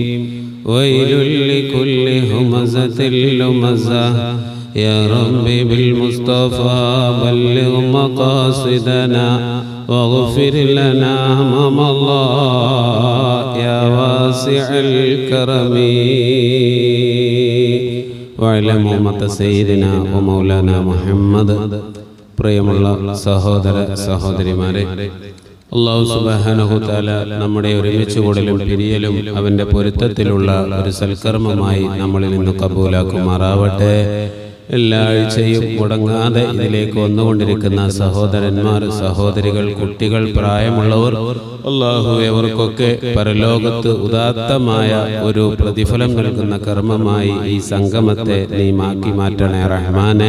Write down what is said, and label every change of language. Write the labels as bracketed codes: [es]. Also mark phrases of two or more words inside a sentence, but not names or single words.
[ar] ويل لكل همزة لمزة يا ربي بالمصطفى بلغ مقاصدنا واغفر لنا أمام الله يا واسع الكرم. وعلى أمة سيدنا ومولانا محمد. [ml] പ്രിയമുള്ള സഹോദര സഹോദരിമാരെ, അല്ലാഹു [ar] سبحانه تعالى [ml] നമ്മുടെ ഒരുമിച്ച് കൂടലും പിരിയലും അവന്റെ പൊരുത്തത്തിലുള്ള ഒരു സൽക്കർമ്മമായി നമ്മളിൽ നിന്ന് കബൂലാക്കുമാറാവട്ടെ. എല്ലാ ആഴ്ചയും മുടങ്ങാതെ ഇതിലേക്ക് വന്നുകൊണ്ടിരിക്കുന്ന സഹോദരന്മാർ, സഹോദരികൾ, കുട്ടികൾ, പ്രായമുള്ളവർ, അല്ലാഹു അവർക്കൊക്കെ പരലോകത്ത് ഉദാത്തമായ ഒരു പ്രതിഫലം നൽകുന്ന കർമ്മമായി ഈ സംഗമത്തെ നീ മാറ്റി മാറ്റണേ റഹ്മാനെ.